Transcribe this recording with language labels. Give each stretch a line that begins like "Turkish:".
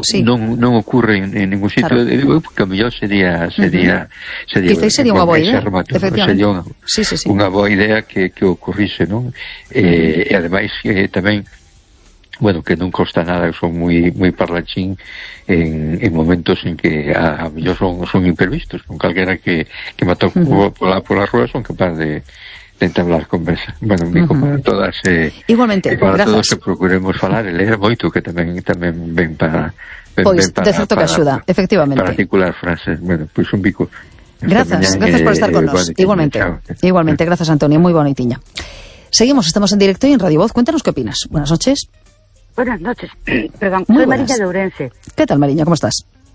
Galician: Non ocurre en ningún sitio, claro. Digo, porque a mellor sería... Quizá sería unha boa idea, efectivamente. Sería unha boa idea que ocurrise, non? E ademais, tamén, bueno, que non costa nada, son moi parlachín en momentos en que a mellor son imprevistos, con calquera que me toque por as ruas son capaz de entablar conversa. Bueno, amigo, para todas, igualmente, para
Spanish: gracias.
Galician: Todos que procuremos falar, leer moito, que tamén ven para... De certo que axuda, efectivamente. Para articular frases, bueno, pues un bico.
Spanish: Gracias por estar con nos. Igualmente, gracias Antonio, muy bonita niña. Seguimos, estamos en directo y en Radio Voz, cuéntanos qué opinas. Buenas noches. Buenas noches, perdón, muy soy Mariña de Ourense. ¿Qué tal, Mariña, cómo estás?